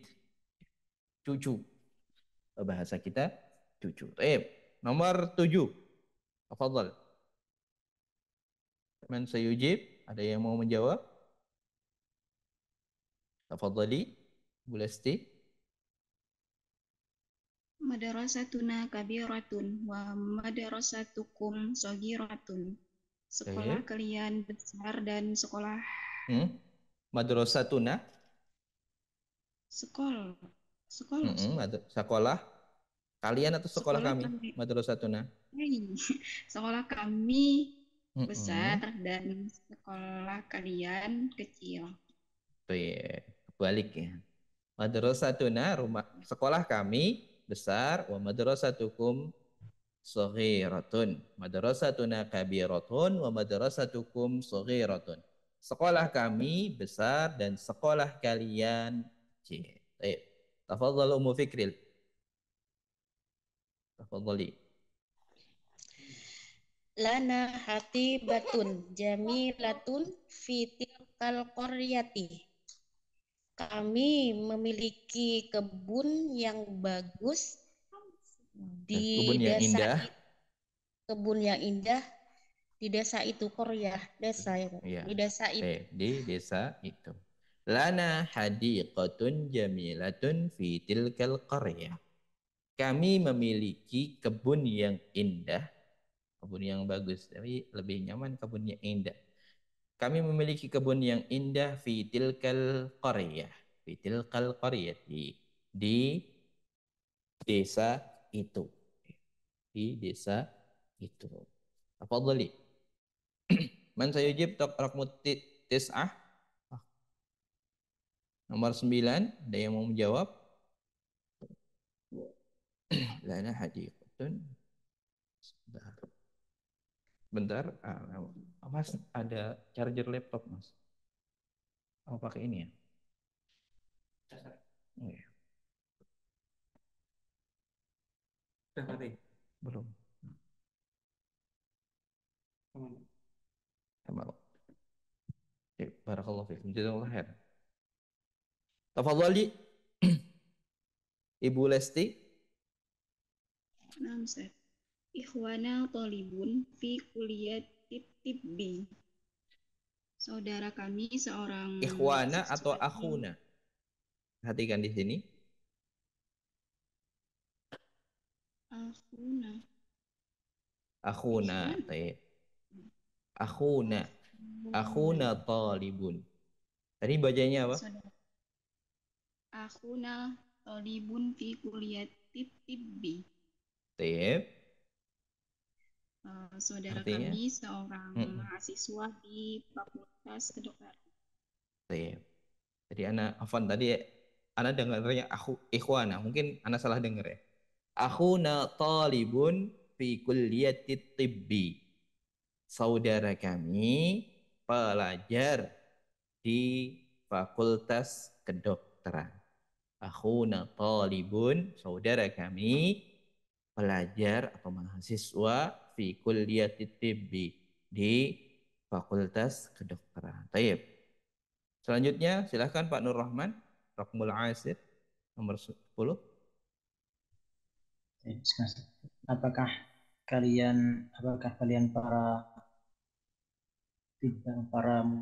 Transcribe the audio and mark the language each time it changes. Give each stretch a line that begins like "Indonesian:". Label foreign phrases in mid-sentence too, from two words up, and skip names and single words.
Indonesian: Cucu. Bahasa kita cucu. Baik.
Arabic: Nomor 7. تفضل. من سيجيب?
Indonesian: Ada yang mau menjawab? Tafadhali, Bu Lesti.
Arabic: مدرستنا كبيرة ومدرستكم صغيرة.
Indonesian: Sekolah kalian besar dan sekolah
Arabic: Madrasatuna.
Indonesian: Sekolah. Sekolah kalian atau sekolah kami?
Arabic: Madrasatuna.
Indonesian: Sekolah kami besar dan sekolah kalian kecil. Balik ya. Madrasatuna, rumah sekolah kami besar,
Arabic: ومدرستكم صغيرة. مدرستنا كبيرة ومدرستكم صغيرة.
Indonesian: Sekolah kami besar dan sekolah kalian kecil.
Arabic: Baik. تفضل أم فكريل. تفضلي. لنا حاطبة جميلة في تلك القرية.
Indonesian: Kami memiliki kebun yang bagus di kebun yang desa indah. Kebun yang indah di desa itu, Korea, desa itu. Ya. Di desa itu. Di desa itu.
Arabic: لنا حديقة جميلة في تلك القرية.
Indonesian: Kami memiliki kebun yang indah, kebun yang bagus, tapi lebih nyaman kebun yang indah. Kami memiliki kebun yang indah
Arabic: في تلك القرية، في تلك القرية,
Indonesian: di desa itu. Di desa itu.
Arabic: Tafadhali. من سيجيب رقم التسعة?
Indonesian: Nomor 9, ada yang mau menjawab?
Arabic: لنا حديقة.
Indonesian: Bentar, Mas ada charger laptop, Mas. Mau pakai ini ya? Oh, ya. Sudah mati? Belum. Sama.
Arabic: بارك الله فيكم. جزاك الله خير.
Indonesian: Tafadhali. Ibu Lesti.
Arabic: نعم، أستاذ. إخواننا طالب في كلية الطب.
Indonesian: Saudara kami seorang Ikhwana atau akhuna? Perhatikan di sini.
Arabic: Akhuna. أخونا. أخونا. أخونا طالب. Tadi bacanya apa? أخونا طالب في طب. Taib.
Indonesian: Saudara Artinya? kami seorang mahasiswa di Fakultas Kedokteran.
Arabic: Taib.
Indonesian: Jadi Afwan tadi ana dengarnya ikhwana, mungkin ana salah dengar ya.
Arabic: أخونا طالب في كلية الطب.
Indonesian: Saudara kami pelajar di Fakultas Kedokteran.
Arabic: أخونا طالب,
Indonesian: saudara kami pelajar atau mahasiswa
Arabic: في كلية الطب,
Indonesian: di Fakultas Kedokteran. Taib. Selanjutnya silahkan Pak Nur Rahman,
Arabic: رقم العاشر
Indonesian: nomor 10. Apakah kalian para